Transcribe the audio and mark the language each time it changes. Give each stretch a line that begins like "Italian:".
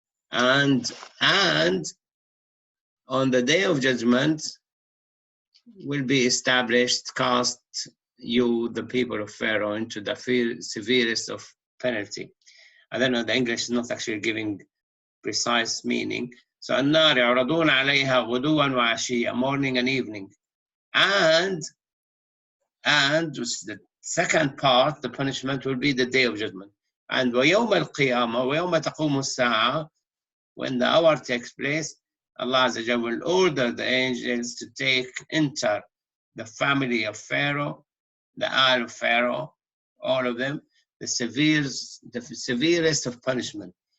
English: And on the day of judgment will be established, cast you, the people of Pharaoh, into the severest of penalty. I don't know, the English is not actually giving precise meaning. So
Arabic: النار يعرضون عليها غدوا وعشيا,
English: morning and evening. And the second part, the punishment will be the day of judgment. And
Arabic: وَيَوْمَ الْقِيَامَةِ وَيَوْمَ تَقُومُ السَّاعَةِ,
English: when the hour takes place, Allah Azza wa Jalla will order the angels to enter the family of Pharaoh, the Isle of Pharaoh, all of them, the severest of punishment.